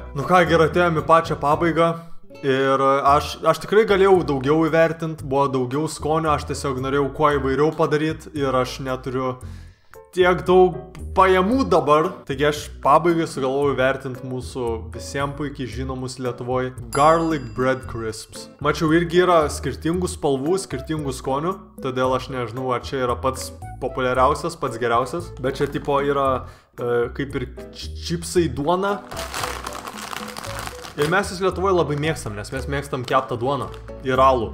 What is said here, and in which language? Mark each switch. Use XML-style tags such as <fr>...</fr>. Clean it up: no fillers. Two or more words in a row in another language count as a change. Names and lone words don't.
<lt>Nu ką, gerai, atėjom į pačią pabaigą ir aš tikrai galėjau daugiau įvertinti, buvo daugiau skonio, aš tiesiog norėjau kuo įvairiau padaryti ir aš neturiu tiek daug pajamų dabar. Taigi aš pabaigai sugalvojau vertinti mūsų visiems puikiai žinomus Lietuvoje</lt> <en>garlic bread crisps.</en> <lt>Mačiau, irgi yra skirtingų spalvų, skirtingų skonių, todėl aš nežinau, ar čia yra pats populiariausias, pats geriausias, bet čia tipo yra kaip ir čipsai duona. Ir mes jūs Lietuvoje labai mėgstam, nes mes mėgstam keptą duoną ir alų.</lt>